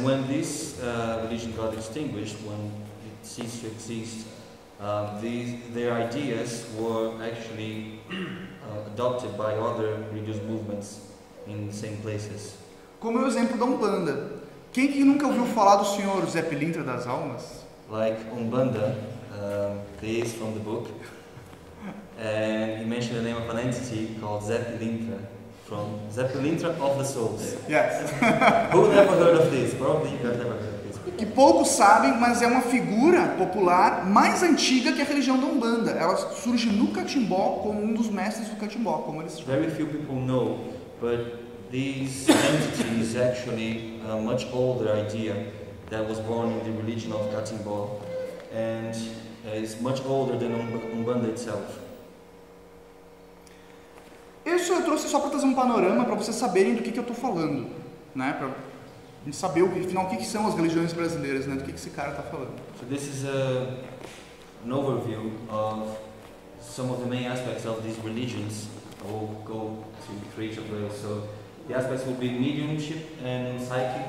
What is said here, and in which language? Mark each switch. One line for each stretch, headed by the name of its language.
English: And when this religion got extinguished, when it ceased to exist, their ideas were actually adopted by other religious movements in the same places.
Portuguese: Como é o exemplo da Umbanda. Quem que nunca ouviu falar do senhor Zé Pilintra das Almas?
English: Like Umbanda, this from the book, and he mentioned the name of an entity called Zé Pilintra, from Zé Pilintra of the Souls. Yes. Who never heard of this? Probably you have never heard of this.
Portuguese: Que poucos sabem, mas é uma figura popular mais antiga que a religião da Umbanda. Ela surge no Catimbó como um dos mestres do Catimbó, como eles chamam.
English: Very few people know, but this entity is actually a much older idea that was born in the religion of Catimbó, and is much older than Umbanda itself.
Portuguese: Isso eu trouxe só para trazer um panorama para vocês saberem do que eu estou falando, né? Para saber afinal o que são as religiões brasileiras, né? Do que esse cara está falando.
English: So this is an overview of some of the main aspects of these religions. I will go to each of those. So the aspects will be mediumship and psychic.